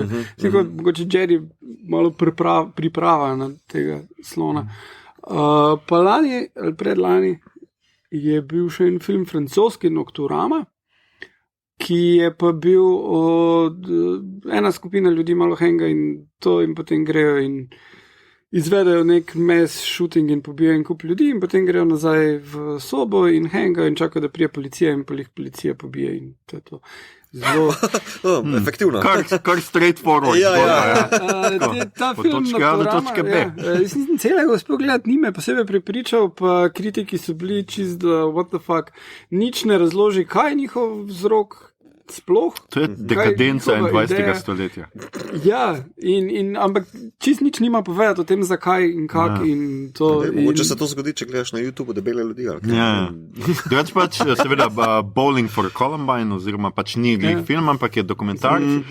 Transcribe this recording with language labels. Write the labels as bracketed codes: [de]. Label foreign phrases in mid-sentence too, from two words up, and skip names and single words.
[sl] Mogoče Jerry malo priprava na tega slona. Pa lani, ali predlani, je bil še en film francoski Nocturama, ki je pa bil ena skupina ljudi malo henga in potem grejo in izvedajo nek [en] mass shooting [sl] in pobijajo en kup ljudi in potem grejo nazaj v sobo in henga in čakajo, da prije policija in policija pobije in to je to. Zelo efektivno. Kar straightforward. Ta film Nocturama, jaz nisem celega uspel gledati, ni me posebej prepričal, pa kritiki so bili čisto [en] what the fuck, [sl] nič ne razloži, kaj je njihov vzrok sploh. To je dekadenca 21. stoletja. Ja, ampak čist nič nima povedati o tem, zakaj in kak in to. Mogoče se to zgodi, če gledaš na YouTube debele ljudi. Drugač pač, seveda, Bowling for Columbine, oziroma pač ni film, ampak je dokumentarc.